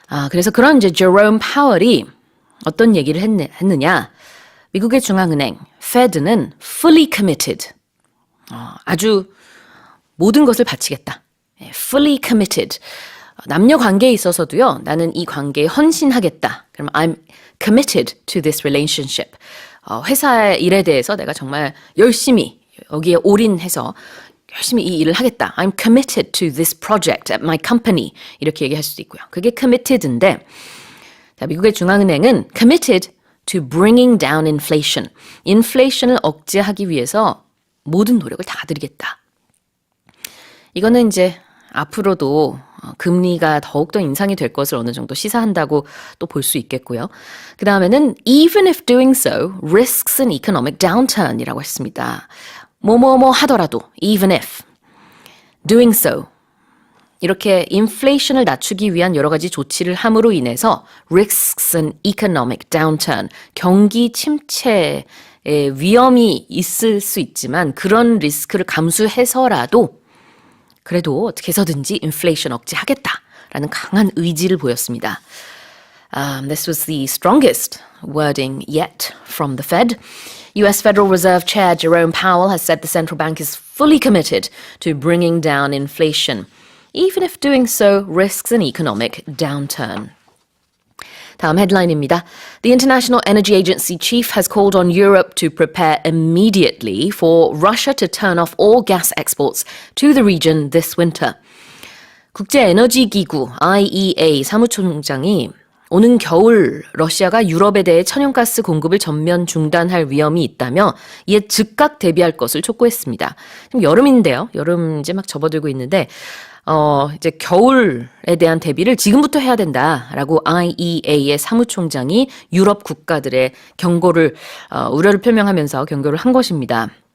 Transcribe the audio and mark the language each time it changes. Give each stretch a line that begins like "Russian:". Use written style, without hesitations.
Korean: 그래서 그런 이제 제롬 파월이 어떤 얘기를 했느냐. 미국의 중앙은행, Fed는
English: fully committed.
Korean: 아주 모든 것을 바치겠다.
English: fully committed.
Korean: 남녀 관계에 있어서도요. 나는 이 관계에 헌신하겠다. 그럼
English: I'm committed to this relationship.
Korean: 회사 일에 대해서 내가 정말 열심히 여기에 올인해서 열심히 이 일을 하겠다.
English: I'm committed to this project at my company.
Korean: 이렇게 얘기할 수도 있고요. 그게 committed인데 자, 미국의 중앙은행은
English: committed to bringing down inflation.
Korean: 인플레이션을 억제하기 위해서 모든 노력을 다 드리겠다. 이거는 이제 앞으로도 금리가 더욱더 인상이 될 것을 어느 정도 시사한다고 또 볼 수 있겠고요. 그 다음에는
English: even if doing so risks an economic downturn이라고 했습니다.
Korean: 뭐뭐뭐 하더라도
English: even if doing so
Korean: 이렇게 인플레이션을 낮추기 위한 여러 가지 조치를 함으로 인해서
English: risks an economic downturn
Korean: 경기 침체의 위험이 있을 수 있지만 그런 리스크를 감수해서라도 그래도 어떻게 해서든지 인플레이션 억제하겠다라는 강한 의지를 보였습니다.
English: This was the strongest wording yet from the Fed. US Federal Reserve Chair Jerome Powell has said the central bank is fully committed to bringing down inflation, even if doing so risks an economic downturn.
Korean: 다음 헤드라인입니다.
English: The International Energy Agency chief has called on Europe to prepare immediately for Russia to turn off all gas exports to the region this winter.
Korean: 국제에너지기구 IEA 사무총장이 오는 겨울 러시아가 유럽에 대해 천연가스 공급을 전면 중단할 위험이 있다며 이에 즉각 대비할 것을 촉구했습니다. 지금 여름인데요. 여름 이제 막 접어들고 있는데 이제 겨울에 대한 대비를 지금부터 해야 된다라고 IEA의 사무총장이 유럽 국가들의 경고를 우려를 표명하면서 경고를 한 것입니다.